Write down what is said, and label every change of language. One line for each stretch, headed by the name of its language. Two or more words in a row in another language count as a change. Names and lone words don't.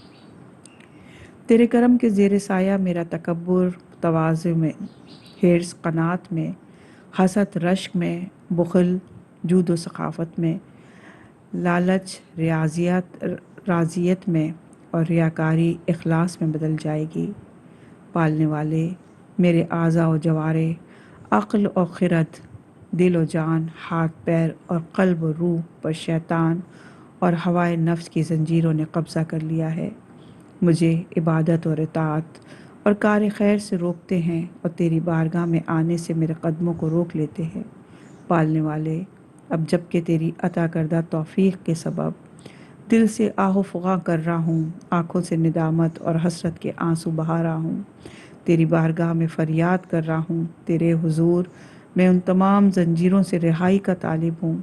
Urdu: تیرے کرم کے زیر سایہ میرا تکبر، تواضع میں، حرص، قناعت میں، حسد، رشک میں، بخل، جود و سخاوت میں، لالچ، رازیت میں اور ریاکاری اخلاص میں بدل جائے گی۔ پالنے والے، میرے اعضاء و جوارح، عقل و خرد، دل و جان، ہاتھ پیر اور قلب و روح پر شیطان اور ہوائے نفس کی زنجیروں نے قبضہ کر لیا ہے، مجھے عبادت اور اطاعت اور کار خیر سے روکتے ہیں اور تیری بارگاہ میں آنے سے میرے قدموں کو روک لیتے ہیں۔ پالنے والے، اب جب کہ تیری عطا کردہ توفیق کے سبب دل سے آہ و فغاں کر رہا ہوں، آنکھوں سے ندامت اور حسرت کے آنسو بہا رہا ہوں، تیری بارگاہ میں فریاد کر رہا ہوں، تیرے حضور میں ان تمام زنجیروں سے رہائی کا طالب ہوں۔